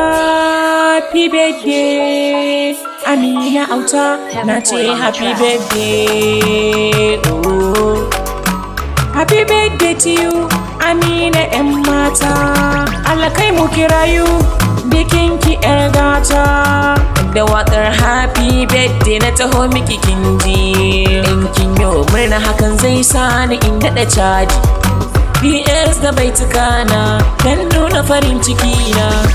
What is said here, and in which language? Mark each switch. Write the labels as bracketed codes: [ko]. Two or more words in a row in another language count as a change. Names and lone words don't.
[en] Happy birthday, [ha] Amina Auta, na ce [en] happy birthday. [ha] Oh. [en] Happy birthday to you, [ha] Amina 'yan mata. Allah kai mu kirayu, bikin ki 'yar gata. Da waƙar [en] happy birthday [ha] na taho miki kin ji. In kin yo murna hakan zai sa ni in daɗa caji. B S da baituka na, dan nuna farin ciki na.